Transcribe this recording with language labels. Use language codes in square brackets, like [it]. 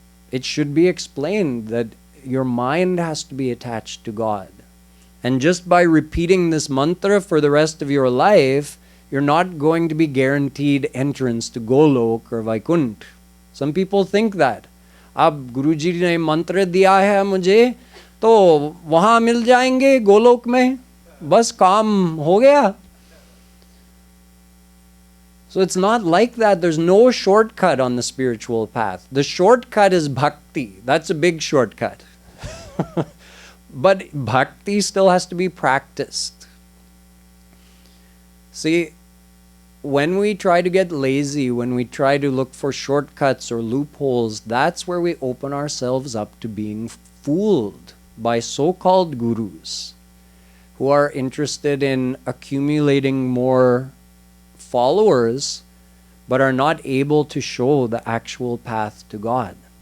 [en] It should be explained that your mind has to be attached to God. And just by repeating this mantra for the rest of your life, you're not going to be guaranteed entrance to Golok or Vaikunt. Some people think that. [hi] अब गुरुजी ने मंत्र दिया है मुझे, तो वहाँ मिल जाएंगे गोलोक में, बस काम हो गया. [en] So it's not like that. There's no shortcut on the spiritual path. The shortcut is bhakti. That's a big shortcut. But bhakti still has to be practiced. See, when we try to get lazy, when we try to look for shortcuts or loopholes, that's where we open ourselves up to being fooled by so-called gurus who are interested in accumulating more followers but are not able to show the actual path to God.